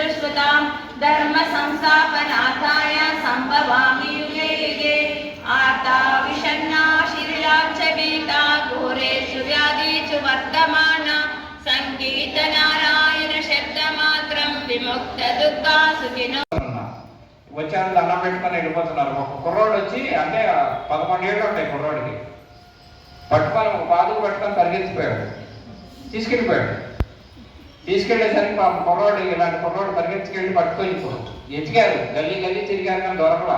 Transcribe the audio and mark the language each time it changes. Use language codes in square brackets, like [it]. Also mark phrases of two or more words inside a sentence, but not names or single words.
[sa] सतां धर्म संस्थापनार्थाय संभवामि युगे युगे आर्ता विषण्णा शिथिलाच्च भीता घोरेषु व्याधिषु वर्तमाना संकीर्तनारायण शब्दमात्रं विमुक्त दुःखा सुखिनो [te] వచ్చాను దండం పెట్టుకొని వెళ్ళిపోతున్నారు. ఒక కుర్రోడు వచ్చి అంటే 11 ఏళ్ళు ఉంటాయి కుర్రోడికి, పట్టుకొని ఒక పాదుకు పట్టుకొని పరిగెత్తిపోయాడు, తీసుకెళ్ళిపోయాడు. తీసుకెళ్లేసరికి పాప కుర్రోడు ఇలాంటి కుర్రోడు పరిగెత్తుకెళ్ళి పట్టుకొని ఎతికారు, గల్లీ గల్లీ తిరిగారు కానీ దొరకలా.